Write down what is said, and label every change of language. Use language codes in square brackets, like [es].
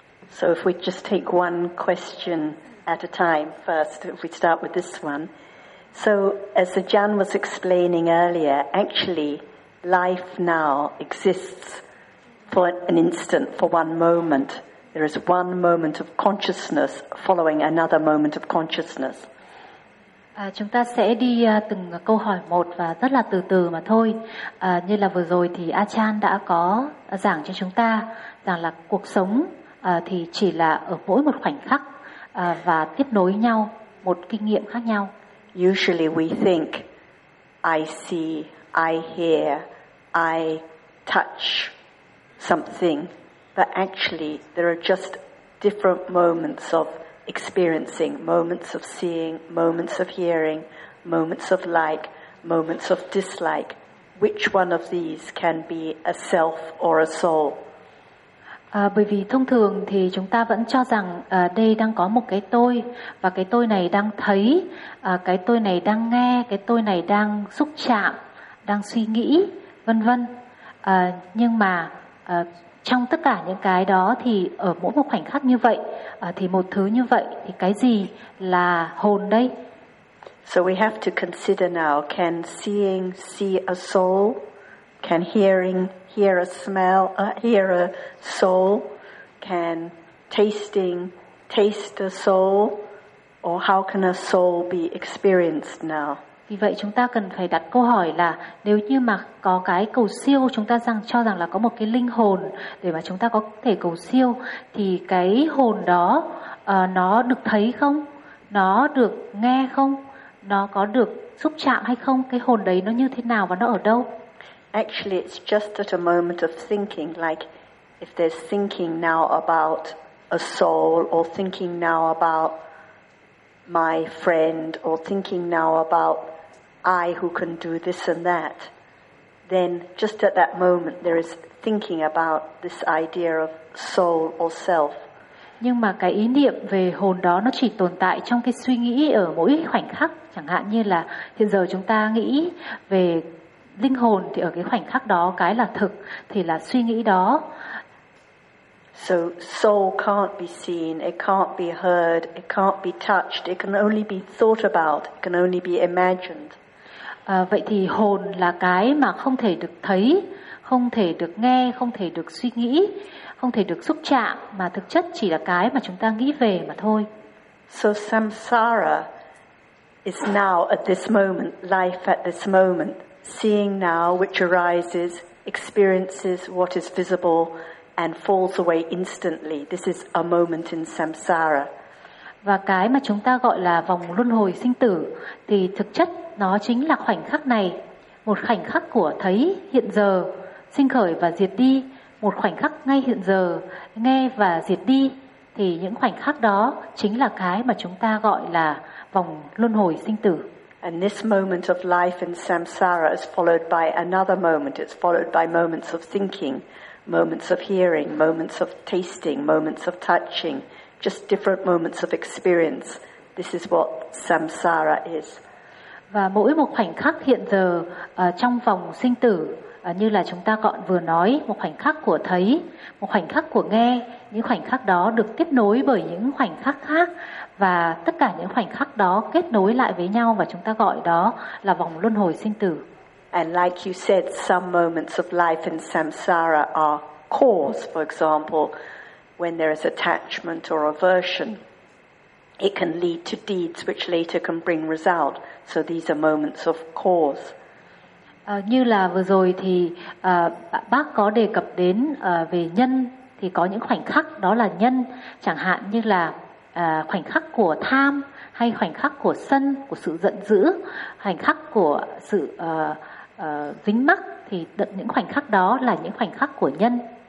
[en] So if we just take one question at a time first, if we start with this one. So as Ajahn was explaining earlier, actually life now exists for an instant, for one moment. There is one moment of consciousness following another moment of consciousness. [vi] Chúng ta sẽ đi từng câu hỏi một và rất là từ từ mà thôi. Như là vừa rồi thì Ajahn đã có giảng cho chúng ta rằng là cuộc sống thì chỉ là ở mỗi một khoảnh khắc và tiếp nối nhau một kinh nghiệm khác nhau. [en] Usually we think I see, I hear, I touch something, but actually there are just different moments of experiencing, moments of seeing, moments of hearing, moments of like, moments of dislike. Which one of these can be a self or a soul? [vi] Bởi vì thông thường thì chúng ta vẫn cho rằng đây đang có một cái tôi, và cái tôi này đang thấy, cái tôi này đang nghe, cái tôi này đang xúc chạm, đang suy nghĩ, vân vân. Nhưng mà trong tất cả những cái đó thì ở mỗi một khoảnh khắc như vậy, thì một thứ như vậy, thì cái gì là hồn đây? [en] So we have to consider now, can seeing see a soul? Can hearing hear a smell, hear a soul? Can tasting taste a soul? Or how can a soul be experienced now? [vi] Vì vậy chúng ta cần phải đặt câu hỏi là nếu như mà có cái cầu siêu, chúng ta rằng cho rằng là có một cái linh hồn để mà chúng ta có thể cầu siêu, thì cái hồn đó nó được thấy không? Nó được nghe không? Nó có được xúc chạm hay không? Cái hồn đấy nó như thế nào và nó ở đâu? [en] Actually, it's just at a moment of thinking, like if there's thinking now about a soul, or thinking now about my friend, or thinking now about I who can do this and that, then just at that moment there is thinking about this idea of soul or self. [vi] Nhưng mà cái ý niệm về hồn đó nó chỉ tồn tại trong cái suy nghĩ ở mỗi khoảnh khắc, chẳng hạn như là hiện giờ chúng ta nghĩ về linh hồn, thì ở cái khoảnh khắc đó cái là thực thì là suy nghĩ đó. [en] So soul can't be seen, it can't be heard, it can't be touched, it can only be thought about, it can only be imagined. [vi] Vậy thì hồn là cái mà không thể được thấy, không thể được nghe, không thể được suy nghĩ, không thể được xúc chạm, mà thực chất chỉ là cái mà chúng ta nghĩ về mà thôi. [en] So samsara is now at this moment, life at this moment. Seeing now, which arises, experiences what is visible, and falls away instantly. This is a moment in samsara. [vi] Và cái mà chúng ta gọi là vòng luân hồi sinh tử, thì thực chất nó chính là khoảnh khắc này, một khoảnh khắc của thấy hiện giờ, sinh khởi và diệt đi, một khoảnh khắc ngay hiện giờ, nghe và diệt đi. Thì những khoảnh khắc đó chính là cái mà chúng ta gọi là vòng luân hồi sinh tử. [en] And this moment of life in samsara is followed by another moment. It's followed by moments of thinking, moments of hearing, moments of tasting, moments of touching, just different moments of experience. This is what samsara is. [vi] Và mỗi một khoảnh khắc hiện giờ trong vòng sinh tử, như là chúng ta gọn vừa nói, một khoảnh khắc của thấy, một khoảnh khắc của nghe, những khoảnh khắc đó được tiếp nối bởi những khoảnh khắc khác, và tất cả những khoảnh khắc đó kết nối lại với nhau, và chúng ta gọi đó là vòng luân hồi sinh tử. [en] And like you said, some moments of life in samsara are cause, for example, when there is attachment or aversion, it can lead to deeds which later can bring result. So these are moments of cause. [vi] Như là vừa rồi thì bác có đề cập đến về nhân, thì có những khoảnh khắc đó là nhân, chẳng hạn như là khoảnh khắc của tham, hay khoảnh khắc của sân, của sự giận dữ, khoảnh khắc của sự dính mắc, thì những khoảnh khắc đó là những khoảnh khắc của nhân.